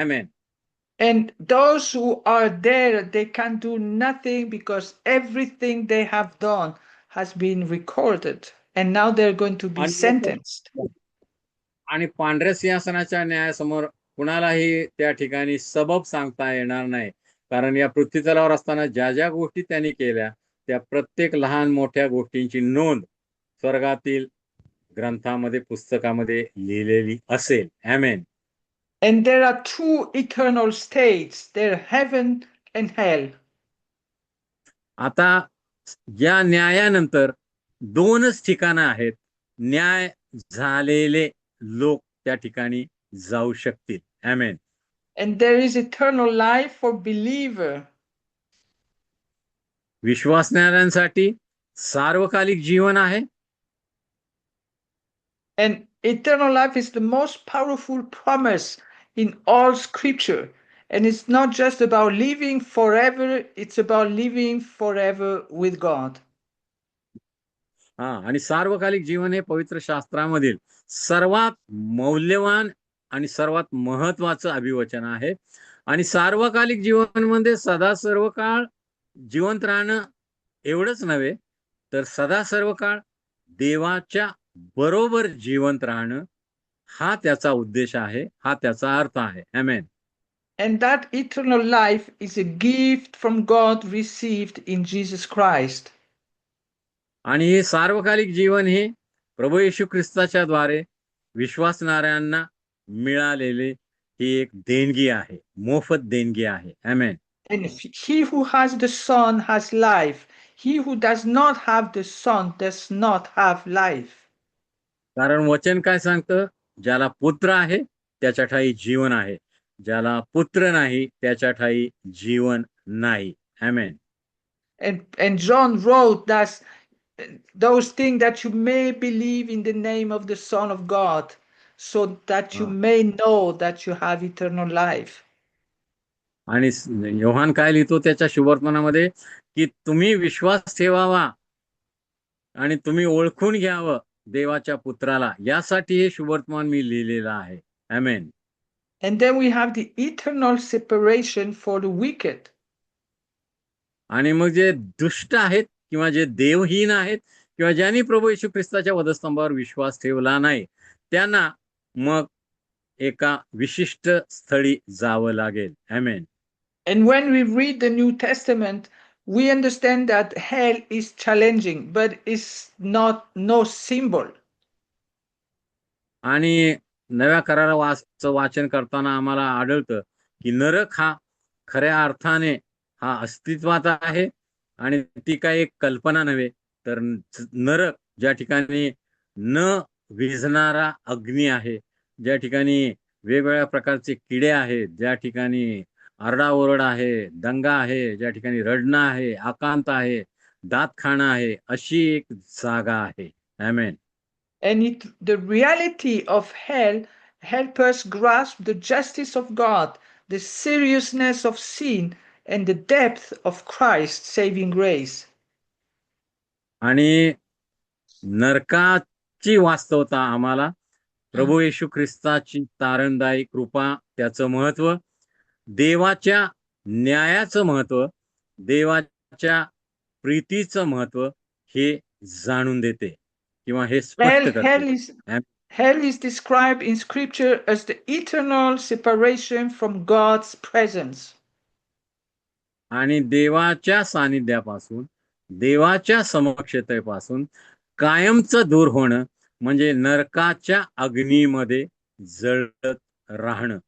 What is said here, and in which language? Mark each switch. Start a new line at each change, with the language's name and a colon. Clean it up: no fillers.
Marathi: Amen.
English: And those who are there, they can do nothing because everything they have done has been recorded, and now they're going to be sentenced.
Marathi: आणि पांढऱ्या सिंहासनाच्या न्यायासमोर कुणालाही त्या ठिकाणी सबब सांगता येणार नाही, कारण या पृथ्वीतलावर असताना ज्या ज्या गोष्टी त्यांनी केल्या त्या प्रत्येक लहान मोठ्या गोष्टींची नोंद स्वर्गातील ग्रंथामध्ये, पुस्तकामध्ये लिहिलेली असेल. आमेन.
English: And there are two eternal states, there heaven and hell.
Marathi: आता या न्यायानंतर दोनच ठिकाणं आहेत. न्याय झालेले लोक त्या ठिकाणी जाऊ शकतील. आमेन.
English: And there is eternal life for believer.
Marathi: विश्वासणाऱ्यांसाठी सार्वकालिक जीवन आहे.
English: And eternal life is the most powerful promise in all scripture. And it's not just about living forever, it's about living forever with God.
Marathi: आणि सार्वकालिक जीवन हे पवित्र शास्त्रामधील सर्वात मौल्यवान आणि सर्वात महत्वाचं अभिवचन आहे. आणि सार्वकालिक जीवनामध्ये सदा सर्व काळ जिवंत राहणं एवढंच नव्हे, तर सदा सर्व काळ देवाच्या बरोबर जिवंत राहणं हा त्याचा उद्देश आहे, हा त्याचा अर्थ आहे. आमेन.
English: And that eternal life is a gift from God received in Jesus Christ.
Marathi: आणि हे सार्वकालिक जीवन हे प्रभू येशू ख्रिस्ताच्या द्वारे विश्वासणाऱ्यांना मिळालेले ही एक देणगी आहे, मोफत देणगी आहे. आमेन.
English: And he who has the Son has life. He who does not have the Son does not have life.
Marathi: कारण वचन काय सांगतं? ज्याला पुत्र आहे त्याच्या ठायी जीवन आहे, ज्याला पुत्र नाही त्याच्या ठायी जीवन नाही. आमेन.
English: And John wrote that those things that you may believe in the name of the Son of God, so that you may know that you have eternal life.
Marathi: आणि योहान काय लिहितो त्याच्या शुभवर्तमानामध्ये, की तुम्ही विश्वास ठेवावा आणि तुम्ही ओळखून घ्यावं देवाच्या पुत्राला, यासाठी हे शुभवर्तमान मी लिहिलेलं आहे. आमेन.
English: And then we have the eternal separation for the wicked.
Marathi: आणि मग जे दुष्ट आहेत किंवा जे देवहीन आहेत किंवा ज्यांनी प्रभू येशू ख्रिस्ताच्या वधस्तंभावर विश्वास ठेवला नाही, त्यांना मग एका विशिष्ट स्थळी जावं लागेल. आमेन.
English: And when we read the New Testament, we understand that hell is challenging, but it's not no symbol.
Marathi: आणि नव्या कराराचं वाचन करताना आम्हाला आढळतं की नरक हा खऱ्या अर्थाने हा अस्तित्वात आहे आणि ती काय एक कल्पना नव्हे, तर नरक ज्या ठिकाणी न विझणारा अग्नी आहे, ज्या ठिकाणी वेगवेगळ्या प्रकारचे किडे आहेत, ज्या ठिकाणी आरडाओरड आहे, दंगा आहे, ज्या ठिकाणी रडणं आहे, आकांत आहे, दात खाणं आहे, अशी एक जागा आहे. आमेन.
English: And the reality of hell help us grasp the justice of God, the seriousness of sin, and the depth of Christ's saving grace.
Marathi: आणि नरकाची वास्तवता आम्हाला प्रभू येशू ख्रिस्ताची तारणदायी कृपा, त्याचं महत्व, देवाच्या न्यायाचं महत्व, देवाच्या प्रीतीचं महत्व हे जाणून देते किंवा हे स्पष्ट करते.
English: Hell is described in scripture as the eternal separation from God's presence.
Marathi: आणि देवाच्या सानिध्यापासून, देवाच्या समक्षतेपासून कायमचं दूर होणं म्हणजे नरकाच्या अग्नीमध्ये जळत राहणं.